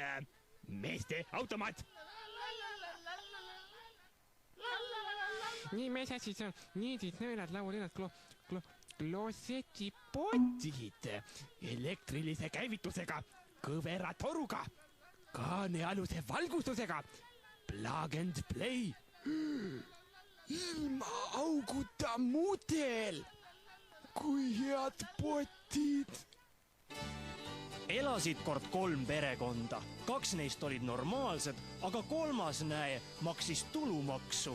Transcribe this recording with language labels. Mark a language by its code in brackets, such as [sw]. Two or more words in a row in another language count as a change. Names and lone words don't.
[et] Meeste automaat! Nii me siis on niidid, nõelad, laulinad, klosetipotid, elektrilise käivitusega, kõvera toruga, kaanealuse valgustusega, [en] plug and play, [et] ilma auguta mudel, kui head potid. elasid kord 3 perekonda. 2 neist olid normaalsed, aga 3. näe maksis tulumaksu.